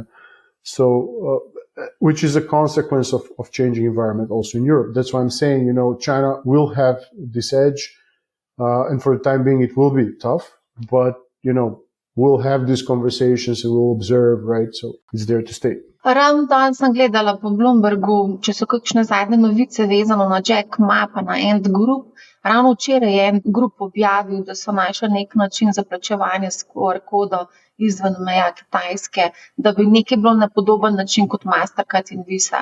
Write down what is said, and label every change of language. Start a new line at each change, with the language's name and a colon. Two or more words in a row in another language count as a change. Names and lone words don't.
English: So, which is a consequence of changing environment also in Europe. That's why I'm saying, China will have this edge, and for the time being, it will be tough, but, we'll have these conversations and we'll observe, right? So it's there to stay.
Slovenian: Ravno danes sem gledala po Bloombergu, če so kakšne zadnje novice vezano na Jack Ma pa na Ant Group. Ravno včeraj je Ant Group objavil, da so našli nek način za plačevanje s QR-kodo izven meja Kitajske, da bi nekaj bilo na podoben način kot Mastercard in Visa.